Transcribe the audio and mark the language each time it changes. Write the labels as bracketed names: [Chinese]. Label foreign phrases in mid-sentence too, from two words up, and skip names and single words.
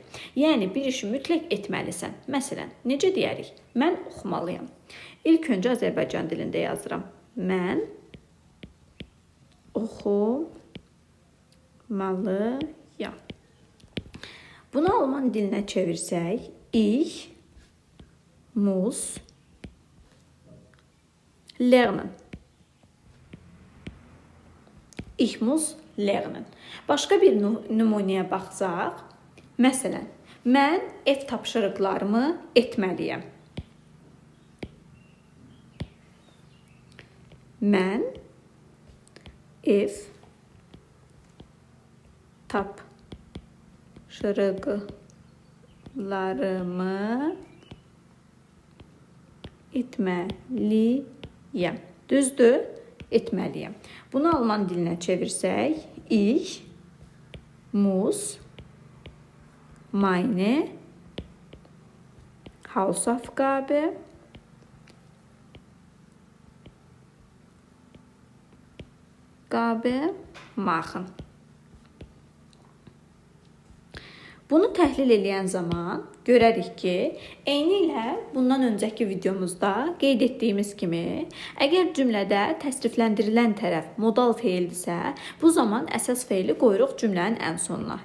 [Azerbaijani] Yəni bir işi mütləq etməlisən. Məsələn, necə deyərik? Mən oxumalıyam. İlk öncə Azərbaycan dilində yazıram. Mən oxumalıyam. Bunu alman dilinə çevirsək, [German] ich muss lernen. Ich muss lernen. [Azerbaijani] Başqa bir nümunəyə baxsaq, məsələn, mən ev tapşırıqlarımı etməliyəm. Mən ev tapşırıqlarımı etməliyəm. Düzdür? Etməliyəm. Bunu alman dilinə çevirsək, [German] ich muss meine Hausaufgabe machen. [Azerbaijani] Bunu təhlil edən zaman görərik ki, eyni ilə bundan öncəki videomuzda qeyd etdiyimiz kimi, əgər cümlədə təsrifləndirilən tərəf modal feildirsə, bu zaman əsas feili qoyuruq cümlənin ən sonuna.